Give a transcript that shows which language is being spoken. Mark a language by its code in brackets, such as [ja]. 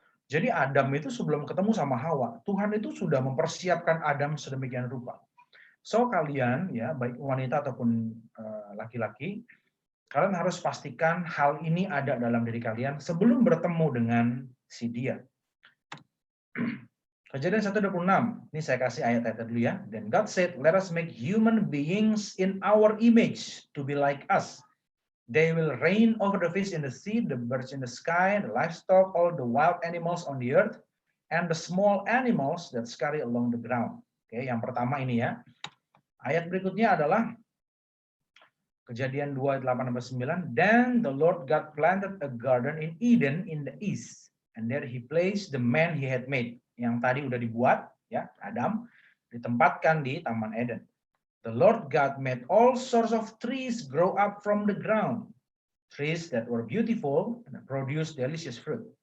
[id] Jadi Adam itu sebelum ketemu sama Hawa, Tuhan itu sudah mempersiapkan Adam sedemikian rupa. So kalian ya, baik wanita ataupun laki-laki, kalian harus pastikan hal ini ada dalam diri kalian sebelum bertemu dengan si dia. Kejadian 1:26, ini saya kasih ayat-ayat dulu ya. [en] Then God said, let us make human beings in our image to be like us. They will reign over the fish in the sea, the birds in the sky, the livestock, all the wild animals on the earth, and the small animals that scurry along the ground. [id] Oke, yang pertama ini ya. Ayat berikutnya adalah Kejadian 2:8-9. [en] Then the Lord God planted a garden in Eden in the east, and there He placed the man He had made. [id] Yang tadi udah dibuat, ya Adam, ditempatkan di Taman Eden. [en] The Lord God made all sorts of trees grow up from the ground, trees that were beautiful and produced delicious fruit.